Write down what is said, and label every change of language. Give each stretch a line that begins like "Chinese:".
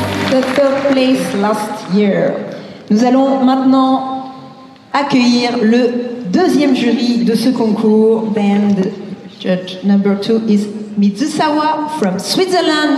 English: the third place last year.
French: Nous allons maintenant accueillir le deuxième jury de ce concours.
English: Then the judge number 2 is Mizusawa from Switzerland.